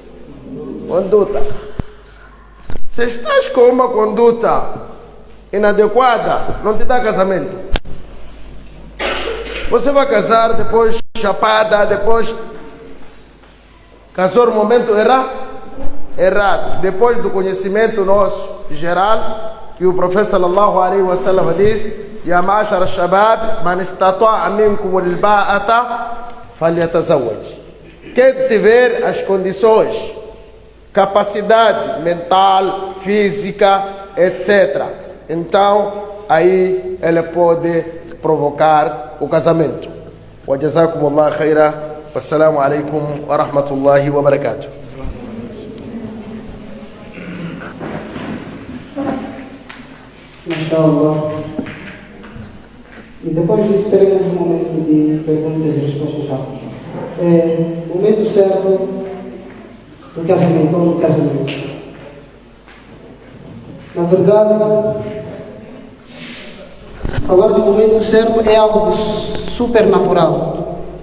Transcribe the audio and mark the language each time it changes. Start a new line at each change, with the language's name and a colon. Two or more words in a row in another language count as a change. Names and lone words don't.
Portuguese: Se estás com uma conduta inadequada, não te dá casamento. Você vai casar, depois chapada, depois casou no momento errado. Depois do conhecimento nosso geral, que o profeta
Arabic: صلى الله عليه وسلم
Portuguese: disse,
Arabic: يا معشر الشباب من استطاع منكم الباءة فليتزوج.
Portuguese: Quem tiver as condições, capacidade mental, física, etc. Então, aí ele pode provocar o casamento.
Arabic: وجزاكم الله خيرا والسلام عليكم ورحمة الله وبركاته. إن شاء الله.
Portuguese: E depois disso teremos um momento de perguntas e respostas rápidas. O momento certo do casamento ou do casamento. Na verdade, falar do momento certo é algo super natural.